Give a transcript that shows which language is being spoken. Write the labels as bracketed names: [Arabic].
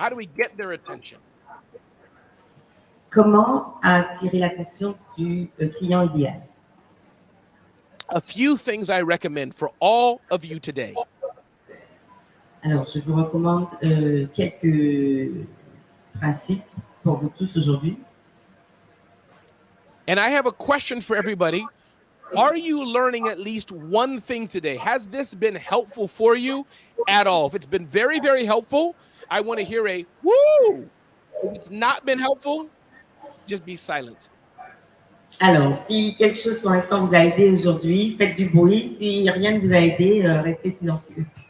[English] How do we get their attention? [French] Comment attirer l'attention du client idéal? [English] A few things I recommend for all of you today. [French] Alors, je vous recommande quelques principes pour vous tous aujourd'hui. [English] And I have a question for everybody. Are you learning at least one thing today? Has this been helpful for you at all? If it's been very, very helpful, I want to hear a woo. If it's not been helpful, just be silent. [French] Alors, si quelque chose pour l'instant vous a aidé aujourd'hui, faites du bruit. Si rien ne vous a aidé, restez silencieux.